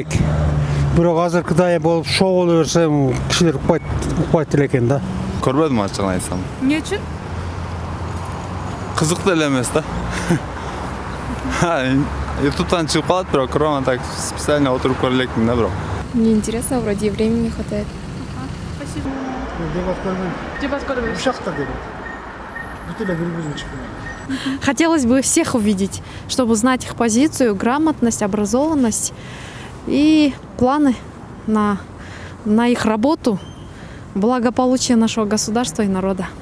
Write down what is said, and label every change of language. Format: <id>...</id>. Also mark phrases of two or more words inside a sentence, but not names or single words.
<ky>Бирок азыркыдай болуп шоу боло берсе, кишилер укпайт эле экен да. көрбөдүм ачыгын айтсам. Эмне үчүн? Кызыктуу эле эмес да. Ютубтан чыгып калат, бирок көрөм,</ky> <ru>так специально</ru> <ky>отуруп көрө элекмин да, бирок.</ky> <ru>Неинтересно, вроде времени не хватает. Спасибо.</ru> <ky>Дебат көрбөйм. Ушакта дебат. Бүт эле бири-бирин чыкпайт.</ky> <ru>Хотелось бы всех увидеть, чтобы узнать их позицию, грамотность, образованность и планы на их работу, благополучие нашего государства и народа.</ru>